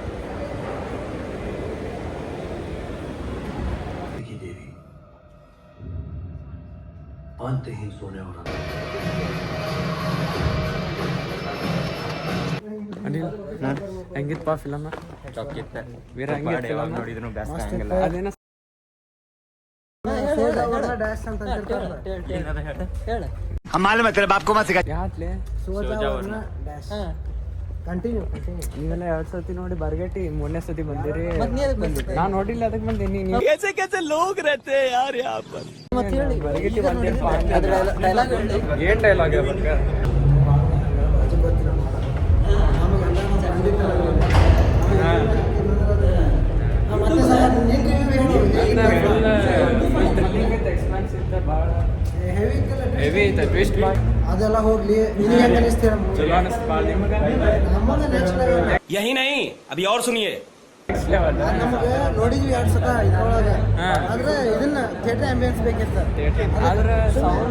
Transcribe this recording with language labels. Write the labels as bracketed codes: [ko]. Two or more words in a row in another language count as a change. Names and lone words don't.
[kn] ಅನಿಲ್ ಹೆಂಗಿತ್ತಪ್ಪ ಫಿಲಮ್? ವೀರ ಹೆಂಗಿತ್ತು ನೋಡಿದ್ರು ಅದೇನ [hi] हम मालूम है तेरे बाप को मत सिखा. [kn] ಯಾತ್ಲೆ ಕಂಟಿನ್ಯೂ ನೀವೆಲ್ಲ 2 ಸತಿ ನೋಡಿ ಬರ್ಗಟ್ಟಿ 3ನೇ ಸತಿ ಬಂದಿರಿ. ನಾ ನೋಡಿಲ್ಲ ಅದಕ್ಕೆ ಬಂದೇನಿ. [hi] कैसे कैसे लोग रहते हैं यार यहाँ पर. [kn] ಬರ್ಗಟ್ಟಿ ಬಂದಿರಪ್ಪ. ಏನ್ ಡೈಲಾಗ್ ಹೇಳ್ಬೇಕ? ಹೆವಿ ಐತೆ ಟ್ವಿಸ್ಟ್. ಅದೆಲ್ಲ ಹೋಗ್ಲಿ, ನಿನಗೆ ಹೆಂಗ ಅನಿಸ್ತೀರ? ಚಲೋ ಅನಿಸ್ತು ಭಾಳ ನಿಮ್ಗೆ? ನಮಗೆ [en] next level. [hi] यही नहीं अभी और सुनिए. [kn] ನಮಗೆ ನೋಡಿದ್ವಿ 2 ಸತ ಇದ್ರೊಳಗೆ. ಆದ್ರೆ ಇದನ್ನ [en] theater ambience [kn] ಬೇಕಿತ್ತು. ಆದ್ರೆ ಸೌಂಡ್